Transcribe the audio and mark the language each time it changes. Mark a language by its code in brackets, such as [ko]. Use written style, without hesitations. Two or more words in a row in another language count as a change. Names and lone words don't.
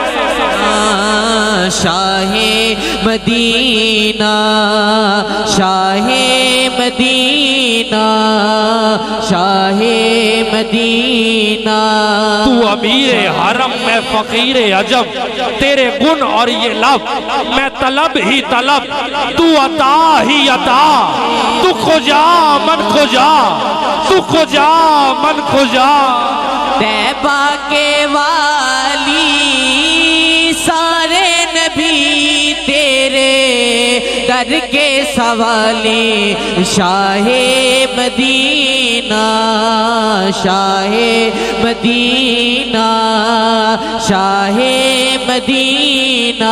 [ur] شاہ مدینہ شاہ مدینہ شاہ مدینہ۔ تو امیر حرم میں فقیر عجب، تیرے گن اور یہ لب میں طلب ہی طلب، تو عطا ہی عطا، [fa] تو کجا من کجا، تو کجا من کجا۔ [ur] طیبہ کے والی سارے نبی تیرے در کے سوالی، شاہ مدینہ شاہ مدینہ شاہ مدینہ۔